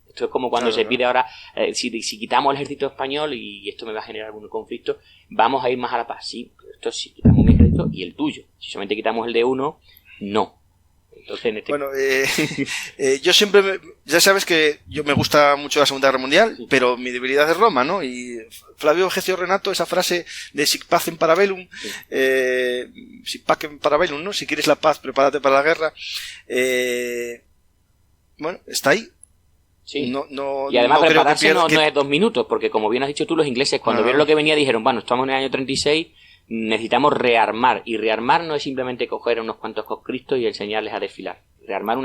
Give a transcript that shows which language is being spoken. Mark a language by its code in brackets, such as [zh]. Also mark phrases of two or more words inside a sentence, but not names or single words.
[es] Esto es como cuando se pide ahora, si quitamos el ejército español y esto me va a generar algún conflicto, vamos a ir más a la paz. Sí, pero esto sí, quitamos mi ejército y el tuyo. Si solamente quitamos el de uno, no. Entonces, bueno, yo siempre, ya sabes que yo me gusta mucho la Segunda Guerra Mundial, pero mi debilidad es Roma, ¿no? Y Flavio Gecio Renato, esa frase de [la] sic pacem para bellum, sic pacem para bellum, [es] ¿no? Si quieres la paz, prepárate para la guerra. Bueno, está ahí. Sí. Y además prepararse no es 2 minutos, porque como bien has dicho tú, los ingleses cuando vieron lo que venía dijeron, bueno, estamos en el año 36, necesitamos rearmar, y rearmar no es simplemente coger a unos cuantos conscriptos y enseñarles a desfilar.